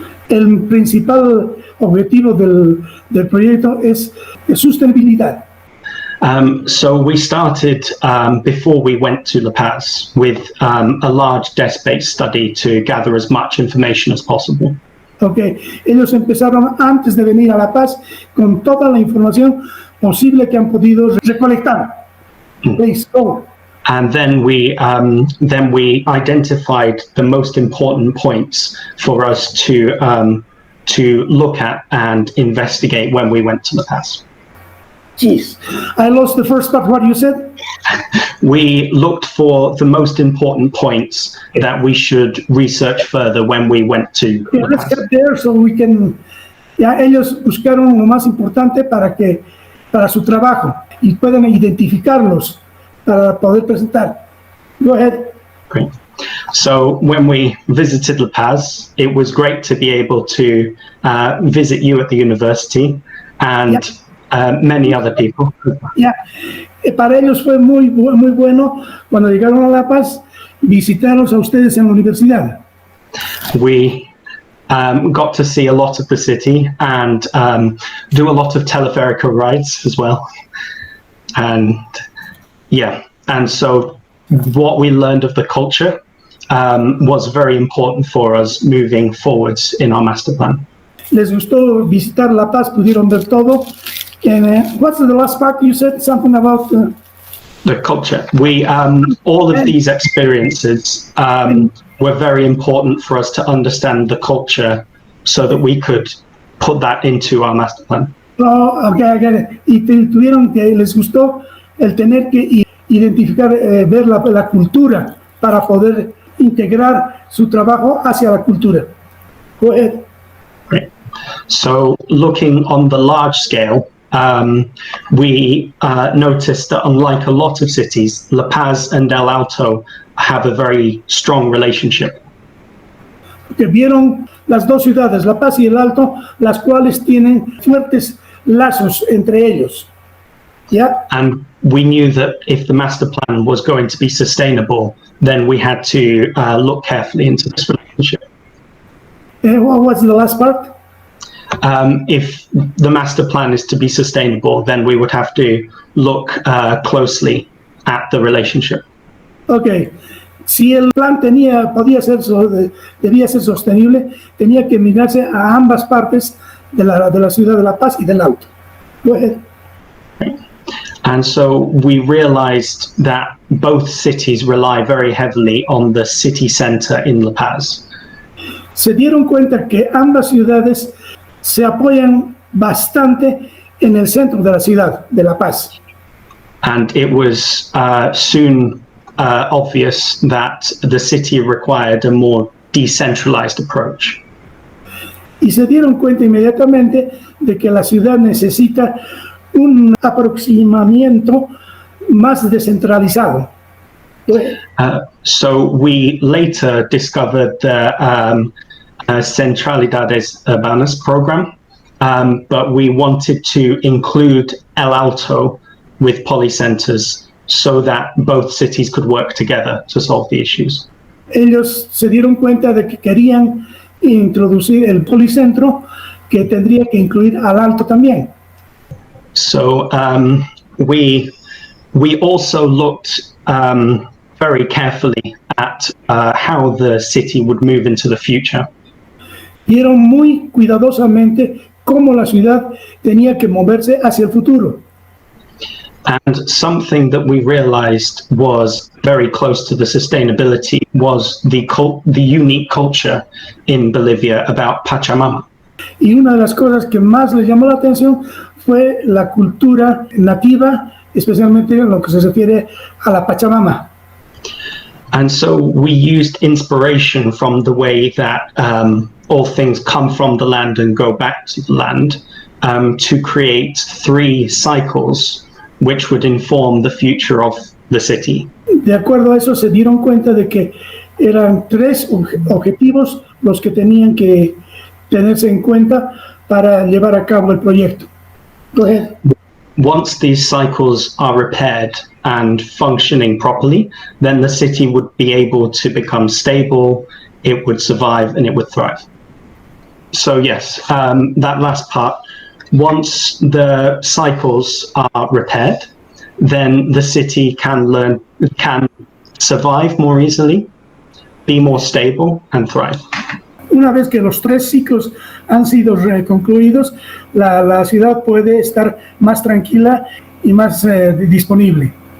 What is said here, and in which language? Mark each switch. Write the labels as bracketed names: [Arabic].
[Spanish] El principal objetivo del proyecto es sostenibilidad. [English] So we started before we went to La Paz with a large desk-based study to gather as much information as possible. [Spanish] Okay, ellos empezaron antes de venir a La Paz con toda la información posible que han podido recolectar. [English] Please go. And then we identified the most important points for us to look at and investigate when we went to La Paz. Jeez, I lost the first part. What you said? We looked for the most important points that we should research further when we went to Okay, La let's Paz. get there so we can. [Spanish] Ya ellos buscaron lo más importante para su trabajo y pueden identificarlos para poder presentar. [English] Go ahead. Great. So when we visited La Paz, it was great to be able to visit you at the university and many other people. [Spanish] Ya, para ellos fue muy bueno cuando llegaron a La Paz visitarlos a ustedes en la universidad. [English] We got to see a lot of the city and do a lot of teleférico rides as well. And yeah, and so what we learned of the culture was very important for us moving forwards in our master plan. [Spanish] Les gustó visitar La Paz, pudieron ver todo. [English] And what's the last part? You said something about The culture. We all of these experiences were very important for us to understand the culture, so that we could put that into our master plan. Oh, okay, I get it. [Spanish] Y tuvieron que les gustó el tener que identificar, ver la cultura para poder integrar su trabajo hacia la cultura. [English] Go ahead. Great. So looking on the large scale, we noticed that unlike a lot of cities, La Paz and El Alto have a very strong relationship. [Spanish] Que vieron las dos ciudades, La Paz y El Alto, las cuales tienen fuertes lazos entre ellos. [English] Yeah. And we knew that if the master plan was going to be sustainable, then we had to look carefully into this relationship. What was the last part? If the master plan is to be sustainable, then we would have to look closely at the relationship. Okay. [Spanish] Si el plan debía ser sostenible, tenía que mirarse a ambas partes de la ciudad de La Paz y del Alto. [English] Go ahead. And so we realized that both cities rely very heavily on the city center in La Paz. [Spanish] Se dieron cuenta que ambas ciudades se apoyan bastante en el centro de la ciudad de La Paz. [English] And it was soon obvious that the city required a more decentralized approach. [Spanish] Y se dieron cuenta inmediatamente de que la ciudad necesita un aproximamiento más descentralizado. [English] So we later discovered the Centralidades Urbanas program, but we wanted to include El Alto with polycenters so that both cities could work together to solve the issues. [Spanish] Ellos se dieron cuenta de que querían introducir el policentro, que tendría que incluir al Alto también. [English] So we also looked very carefully at how the city would move into the future. [Spanish] Vieron muy cuidadosamente cómo la ciudad tenía que moverse hacia el futuro. [English] And something that we realized was very close to the sustainability was the unique culture in Bolivia about Pachamama. [Spanish] Y una de las cosas que más les llamó la atención fue la cultura nativa, especialmente en lo que se refiere a la Pachamama. [English] And so we used inspiration from the way that all things come from the land and go back to the land to create 3 cycles which would inform the future of the city. [Spanish] De acuerdo a eso, se dieron cuenta de que eran 3 objetivos los que tenían que tenerse en cuenta para llevar a cabo el proyecto. [English] Go ahead. Once these cycles are repaired and functioning properly, then the city would be able to become stable, it would survive, and it would thrive. So yes, that last part, once the cycles are repaired, then the city can survive more easily, be more stable, and thrive. [Spanish] Una vez que los 3 ciclos han sido concluidos, la ciudad puede estar más tranquila y más disponible.